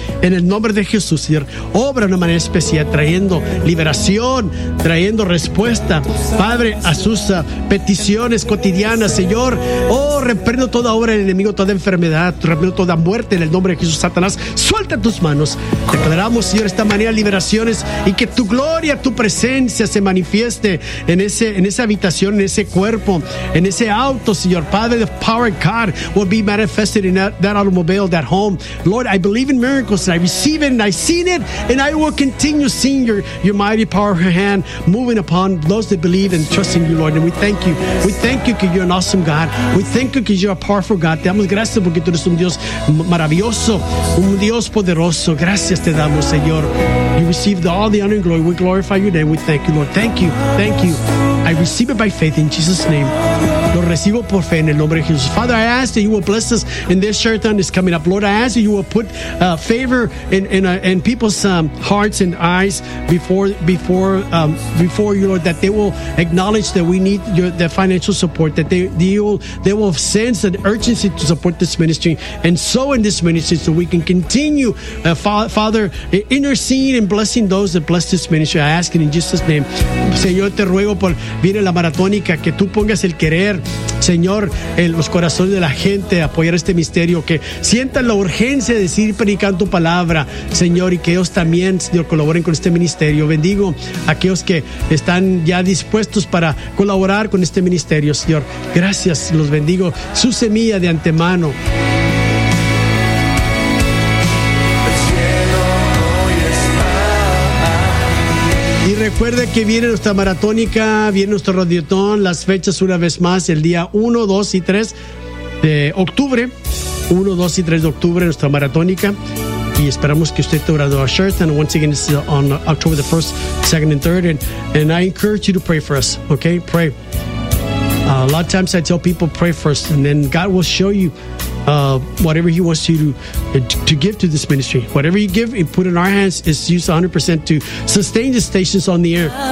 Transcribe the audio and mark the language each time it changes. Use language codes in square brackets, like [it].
[es] En el nombre de Jesús, Señor, obra de una manera especial, trayendo liberación, trayendo respuesta, Padre, a sus peticiones cotidianas, Señor. Oh, reprendo toda obra del enemigo, toda enfermedad, reprendo toda muerte en el nombre de Jesús. Satanás, suelta tus manos. Declaramos, Señor, esta manera liberaciones y que tu gloria, tu presencia se manifieste en ese, en esa habitación, en ese cuerpo, en ese auto, Señor. [en] Padre, the power of God will be manifested in that automobile, that home. Lord, I believe in miracles and I receive it and I see it and I will continue seeing your mighty power of your hand moving upon those that believe and trust in you, Lord. And we thank you. We thank you because you're an awesome God. We thank you because you're a powerful God. [es] Te damos gracias porque tú eres un Dios maravilloso, un Dios poderoso. Gracias te damos, Señor. [en] You receive all the honor and glory. We glorify your name. We thank you, Lord. Thank you. Thank you. I receive it by faith in Jesus' name. [es] Lo recibo por fe en el nombre de Jesús. [en] Father, I ask that you will bless us in this short time that's coming up. Lord, I ask that you will put favor in people's hearts and eyes before you, Lord, that they will acknowledge that we need the financial support, that they will sense an urgency to support this ministry and sow in this ministry so we can continue, Father, interceding and blessing those that bless this ministry. I ask it in Jesus' name. [es] Señor, te ruego por viene la maratónica, que tú pongas el querer, Señor, en los corazones de la gente, apoyar este misterio, que sientan la urgencia de seguir predicando tu palabra, Señor, y que ellos también, Señor, colaboren con este ministerio. Bendigo a aquellos que están ya dispuestos para colaborar con este ministerio, Señor. Gracias, los bendigo. Su semilla de antemano. Recuerde que viene nuestra maratónica, viene nuestro radiotón, las fechas una vez más, el día 1, 2 y 3 de octubre, 1, 2 y 3 de octubre, nuestra maratónica, y esperamos que usted te graduó a Sheraton. [en] Once again, it's on October the 1st, 2nd and 3rd, and I encourage you to pray for us, okay? Pray. A lot of times I tell people, pray first, and then God will show you whatever he wants you to give to this ministry. Whatever you give and put in our hands is used 100% to sustain the stations on the air.